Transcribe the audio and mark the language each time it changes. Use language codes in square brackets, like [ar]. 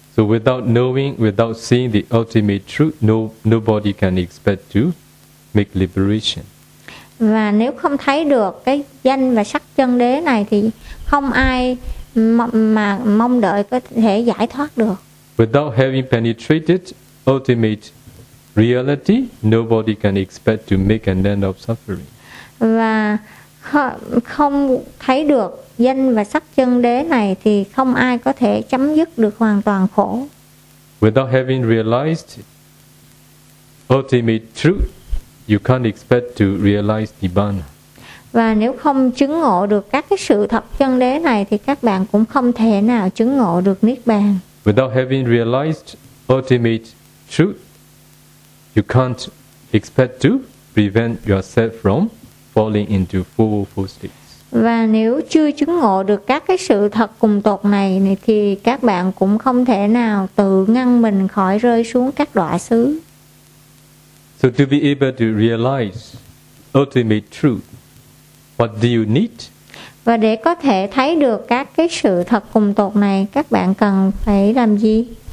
[en] So without knowing, without seeing the ultimate truth, nobody can expect to make liberation. [vi] Và nếu không thấy được cái danh và sắc chân đế này thì không ai mà mong đợi có thể giải thoát được. [en] Without having penetrated ultimate reality, nobody can expect to make an end of suffering. [vi] Và không thấy được danh và sắc chân đế này thì không ai có thể chấm dứt được hoàn toàn khổ. [en] Without having realized ultimate truth, you can't expect to realize Nibbana. [vi] Và nếu không chứng ngộ được các cái sự thật chân đế này thì các bạn cũng không thể nào chứng ngộ được Niết Bàn. [en] Without having realized ultimate truth, you can't expect to prevent yourself from falling into four states. [vi] Và nếu chưa chứng ngộ được các cái sự thật cùng tột này thì các bạn cũng không thể nào tự ngăn mình khỏi rơi xuống các đọa xứ. [en] So to be able to realize ultimate truth, what do you need? [vi] Và để có thể thấy được các cái sự thật cùng tột này, các bạn cần phải làm gì?